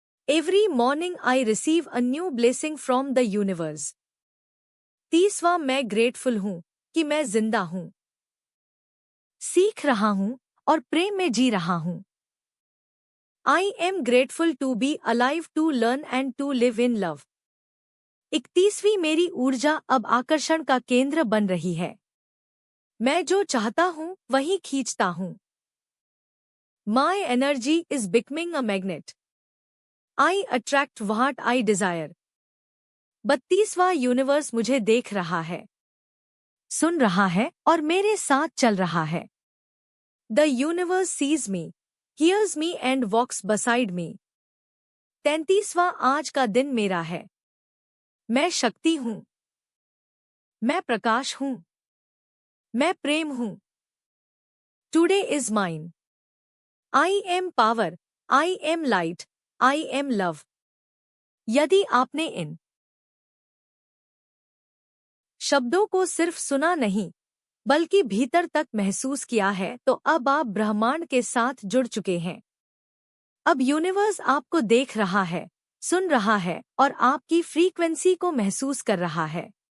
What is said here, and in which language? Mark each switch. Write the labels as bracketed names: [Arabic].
[English] Every morning I receive a new blessing from the universe. [Hindi] 30वां, मैं grateful हूँ कि मैं जिंदा हूँ, सीख रहा हूँ और प्रेम में जी रहा हूँ। [English] I am grateful to be alive, to learn and to live in love. [Hindi] 31वीं, मेरी ऊर्जा अब आकर्षण का केंद्र बन रही है। मैं जो चाहता हूँ वही खींचता हूँ। [English] My energy is becoming a magnet. I attract what I desire. [Hindi] 32वां, universe मुझे देख रहा है, सुन रहा है और मेरे साथ चल रहा है। [English] The universe sees me, hears me and walks beside me. [Hindi] 33वां, आज का दिन मेरा है। मैं शक्ति हूँ, मैं प्रकाश हूँ, मैं प्रेम हूँ। [English] Today is mine. I am power, I am light, I am love. [Hindi] यदि आपने इन शब्दों को सिर्फ सुना नहीं बल्कि भीतर तक महसूस किया है तो अब आप ब्रह्मांड के साथ जुड़ चुके हैं। अब यूनिवर्स आपको देख रहा है, सुन रहा है और आपकी फ्रीक्वेंसी को महसूस कर रहा है।